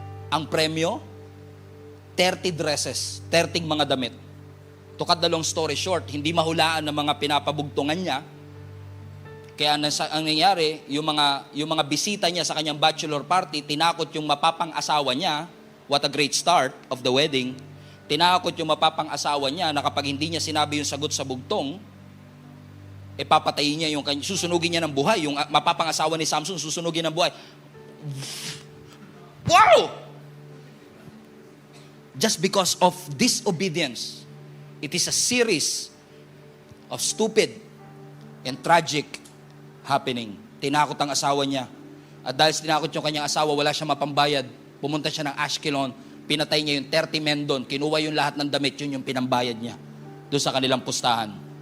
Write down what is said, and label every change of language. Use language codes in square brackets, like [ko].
[tl] Ang premyo, [en] 30 dresses, [tl] 30 mga damit. [en] To cut the long story short, [tl] hindi mahulaan ng mga pinapabugtungan niya. Kaya ang nangyari, yung mga bisita niya sa kanyang bachelor party, tinakot yung mapapang-asawa niya. [en] What a great start of the wedding. [tl] Tinakot yung mapapang-asawa niya na kapag hindi niya sinabi yung sagot sa bugtong, papatayin niya susunugin niya ng buhay. Yung mapapang-asawa ni Samson, susunugin ng buhay. [en] Wow! Just because of disobedience, it is a series of stupid and tragic happening. [tl] Tinakot ang asawa niya. At dahil tinakot yung kanyang asawa, wala siya mapambayad. Pumunta siya ng Ashkelon, pinatay niya yung [en] 30 men [tl] doon, kinuha yung lahat ng damit, yun yung pinambayad niya doon sa kanilang pustahan.